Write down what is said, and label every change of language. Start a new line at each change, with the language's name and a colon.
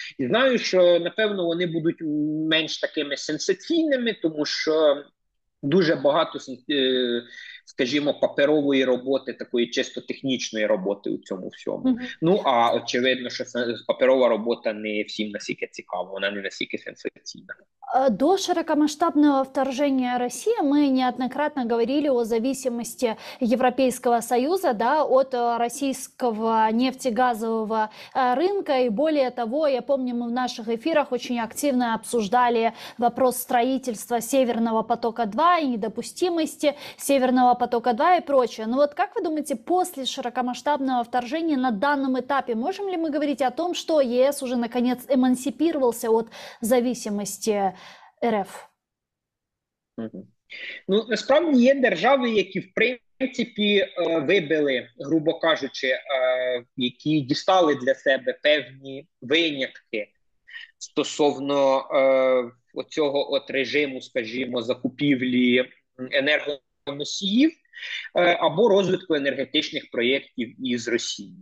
Ukrainian: І знаю, що, напевно, вони будуть менш такими сенсаційними, тому що дуже багато скажімо, паперової роботи, такої чисто технічної роботи у цьому всьому. Ну, а очевидно, що паперова робота не всім настільки цікава, вона не настільки сенсаційна.
Russian: До широкомасштабного вторжения России мы неоднократно говорили о зависимости Европейского Союза, да, от российского нефтегазового рынка. И более того, я помню, мы в наших эфирах очень активно обсуждали вопрос строительства Северного потока-2 и недопустимости Северного потока-2 и прочее. Но вот как вы думаете, после широкомасштабного вторжения на данном этапе можем ли мы говорить о том, что ЕС уже наконец эмансипировался от зависимости РФ?
Ukrainian: Ну, насправді є держави, які, в принципі, вибили, грубо кажучи, які дістали для себе певні винятки стосовно оцього от режиму, скажімо, закупівлі енергоносіїв або розвитку енергетичних проєктів із Росії.